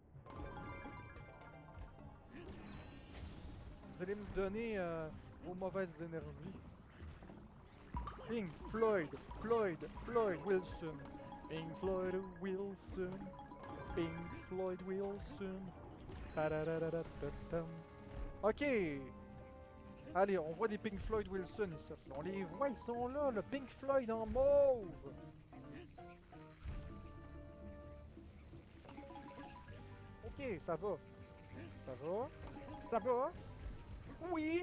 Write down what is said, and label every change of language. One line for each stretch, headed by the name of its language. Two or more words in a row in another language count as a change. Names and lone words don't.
French: Vous allez me donner vos mauvaises énergies. Pink Floyd, Floyd Wilson. Pink Floyd Wilson. Pink Floyd Wilson. Pa-da-da-da-da-da-dam. Ok. Allez, on voit des Pink Floyd Wilson ici. On les voit, ils sont là, le Pink Floyd en mauve. Ok, ça va. Ça va. Ça va. Oui.